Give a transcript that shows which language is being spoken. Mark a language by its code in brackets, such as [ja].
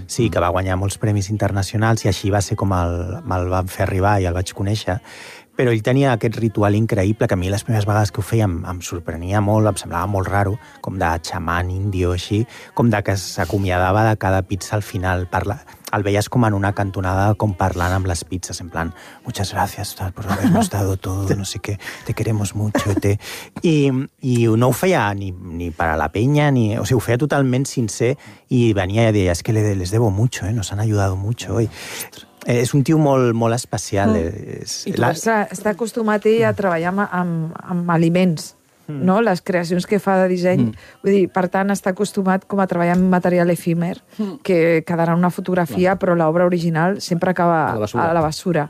[ca] Sí, que va guanyar molts premis internacionals, i així va ser com me'l van fer arribar i el vaig conèixer. Però ell tenia aquest ritual increïble, que a mi les primeres vegades que ho feia em sorprenia molt, em semblava molt raro, com de xaman índio, així, com de que s'acomiadava de cada pizza al final. El veies com en una cantonada, com parlant amb les pizzas, en plan, [es] muchas gracias por habernos estado todo, no sé qué, te queremos mucho. [ca] I no ho feia ni per a la penya, ni, o sigui, ho feia totalment sincer, i venia i deia, [es] es que les debo mucho, nos han ayudado mucho hoy. [ca] És un tio molt, molt especial. Mm. Està acostumat ell a treballar amb aliments, no? Les creacions que fa de disseny. Mm. Vull dir, per tant, està acostumat com a treballar amb material efímer, que quedarà en una fotografia, però l'obra original sempre acaba a la basura.